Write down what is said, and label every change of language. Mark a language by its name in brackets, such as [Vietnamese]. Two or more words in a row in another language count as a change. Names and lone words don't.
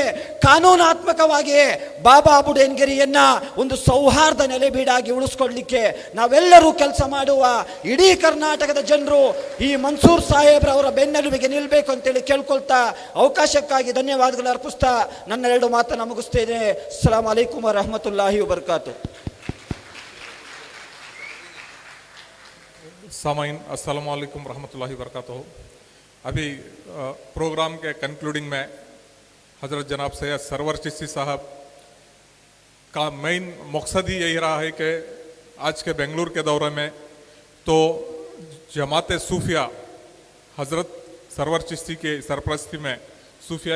[Kannada] ಕಾನೂನಾತ್ಮಕವಾಗಿ ಬಾಬಾ ಬುಡನ್ಗಿರಿಯನ್ನ ಒಂದು ಸೌಹಾರ್ದ ನೆಲೆಬೀಡಾಗಿ ಉಳಿಸ್ಕೊಡ್ಲಿಕ್ಕೆ ನಾವೆಲ್ಲರೂ ಕೆಲಸ ಮಾಡುವ. ಇಡೀ ಕರ್ನಾಟಕದ ಜನರು ಈ ಮನ್ಸೂರ್ ಸಾಹೇಬ್ರವರ ಬೆನ್ನೆಲುಬಿಗೆ ನಿಲ್ಲಬೇಕು ಅಂತೇಳಿ ಕೇಳ್ಕೊಳ್ತಾ ಅವಕಾಶಕ್ಕಾಗಿ ಧನ್ಯವಾದಗಳು ಅರ್ಪಿಸ್ತಾ ನನ್ನ 2 ಮಾತನ್ನು ಮುಗಿಸ್ತೇನೆ. [Arabic] السلام عليكم ورحمة الله وبركاته. سامعين السلام عليكم رحمة الله وبركاته. [Hindi] अभी प्रोग्राम के कंक्लूडिंग में हज़रत जनाब सैयद सरवर चिश्ती साहब का मेन मकसद ही यही रहा है कि आज के बेंगलुरु के दौरे में तो जमात सूफिया हज़रत सरवर चिश्ती के सरपरस्ती में सूफिया